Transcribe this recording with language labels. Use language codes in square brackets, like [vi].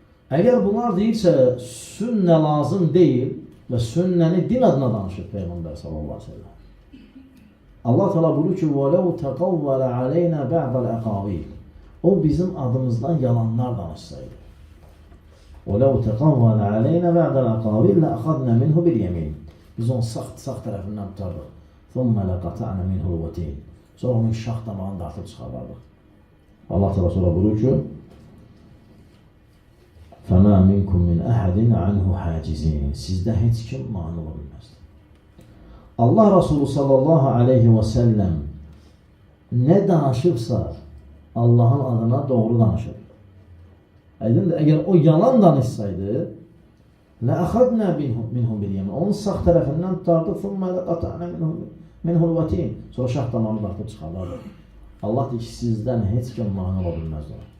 [az] Əgər bunlar deyirsə, sünnə lazım deyil və sünnəni din adına danışır Peyğəmbər sallallahu aleyhi ve sellem. Allah təala buyurur ki, [ar] وَلَوْ تَقَوَّلَ عَلَيْنَا بَعْضَ الْأَقَاوِيلِ [az] O bizim adımızdan yalanlar danışsaydı. [ar] وَلَوْ تَقَوَّلَ عَلَيْنَا بَعْضَ الْأَقَاوِيلِ لَأَخَذْنَا مِنْهُ بِالْيَمِينِ [az] Biz onu sağ tərəfindən tutarıq. [ar] ثُمَّ لَقَطَعْنَا مِنْهُ الْوَتِينِ [az] Sonra onun şax damağını dartıb çıxarlarıq. Allah təala sonra buyurur ki, [ar] فَمَا مِنْكُمْ مِنْ أَحَدٍ عَنْهُ حَاجِزِينَ [az] Sizdə heç kim mani ola bilməzdir. Allah Resulü sallallahu aleyhi ve sellem ne danışırsa Allah'ın adına doğru danışır. Aydındır, eğer o yalan danışsaydı [ar] لَأَخَذْنَا مِنْهُمْ بِالْيَمِينِ [az] Onun sağ tərəfindən tutardı [ar] ثُمَّ لَقَطَعْنَا مِنْهُ الْوَتِينَ [az] Sonra şah damağını dartıb çıxarlardı. Allah deyir ki, sizdən heç kim mani ola bilməzdir.